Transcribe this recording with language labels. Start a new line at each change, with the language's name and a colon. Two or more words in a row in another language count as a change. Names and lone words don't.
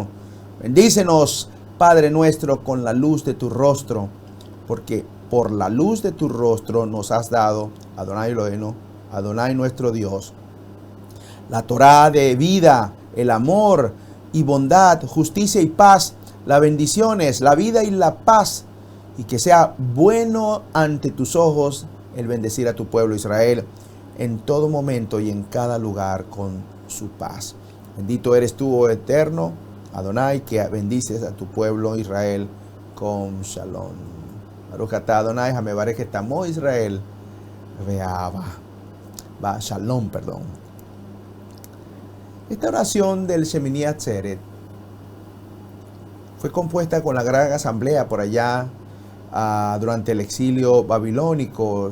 Spanish: Bendícenos, Padre nuestro, con la luz de tu rostro, porque por la luz de tu rostro nos has dado,
Hebrew: אדוני אלוהינו,
Spanish: Adonai nuestro Dios, la Torah de vida, el amor y bondad, justicia y paz, las bendiciones, la vida y la paz, y que sea bueno ante tus ojos el bendecir a tu pueblo Israel en todo momento y en cada lugar con su paz. Bendito eres tú, oh eterno Adonai, que bendices a tu pueblo Israel con shalom.
Hebrew: ברוך אתה אדוני המברך את עמו ישראל ואהבה. ושלום, perdón.
Spanish: Esta oración del Shemini Atzeret fue compuesta con la gran asamblea por allá durante el exilio babilónico.